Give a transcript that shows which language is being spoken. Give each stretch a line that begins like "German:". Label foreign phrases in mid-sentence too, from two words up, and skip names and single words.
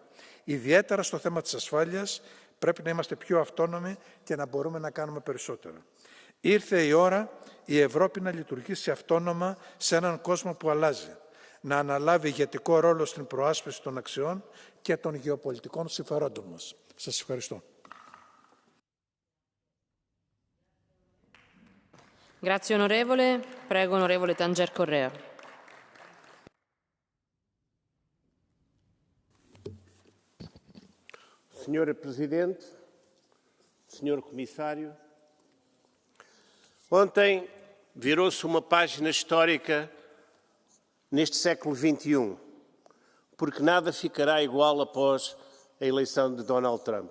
Greek: Ιδιαίτερα στο θέμα της ασφάλειας πρέπει να είμαστε πιο αυτόνομοι και να μπορούμε να κάνουμε περισσότερα. Ήρθε η ώρα η Ευρώπη να λειτουργήσει αυτόνομα σε έναν κόσμο που αλλάζει, να αναλάβει ηγετικό ρόλο στην προάσπιση των αξιών και των γεωπολιτικών συμφερόντων μας. Σας ευχαριστώ.
Italian: Grazie onorevole. Prego onorevole Tanger Correa.
Portuguese: Senhora Presidente, Senhor Comissário, ontem virou-se uma página histórica neste século XXI, porque nada ficará igual após a eleição de Donald Trump.